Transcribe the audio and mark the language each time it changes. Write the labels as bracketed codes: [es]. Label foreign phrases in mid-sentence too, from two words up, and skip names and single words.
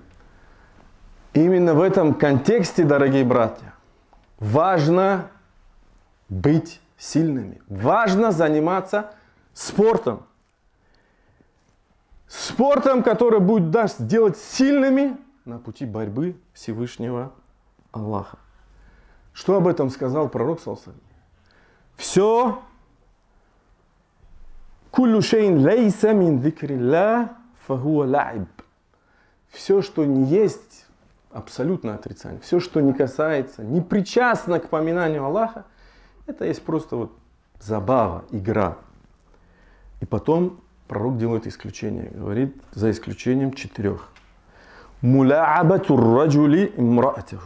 [ru] Именно в этом контексте, дорогие братья, важно быть сильными. Важно заниматься спортом. Спортом, который будет нас делать сильными на пути борьбы Всевышнего Аллаха. Что об этом сказал пророк [ar] صلى الله عليه وسلم? все, كل شيء ليس من ذكر الله فهو لعب. [ru] Все, что не есть, абсолютное отрицание. Все, что не касается, не причастно к поминанию Аллаха, это есть просто вот забава, игра. И потом пророк делает исключение. Говорит, за исключением 4. [ar] ملاعبة الرجل امرأته.